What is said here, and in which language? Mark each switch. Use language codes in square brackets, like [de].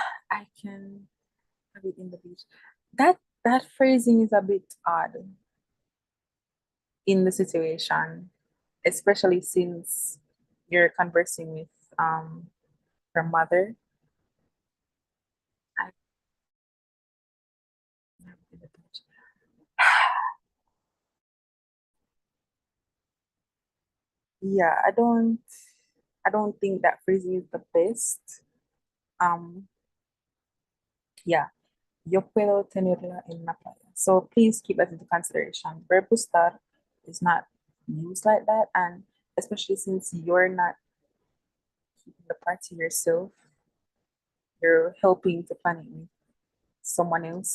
[en] I can have it in the beach. That phrasing is a bit odd in the situation, especially since you're conversing with her mother. I can have it in the beach. Yeah, I don't think that phrasing is the best. [es] Um, yeah, yo puedo tenerla en la playa. [en] So please keep that into consideration. Verb to start is not used like that, and especially since you're not keeping the party yourself. You're helping to plan it with someone else.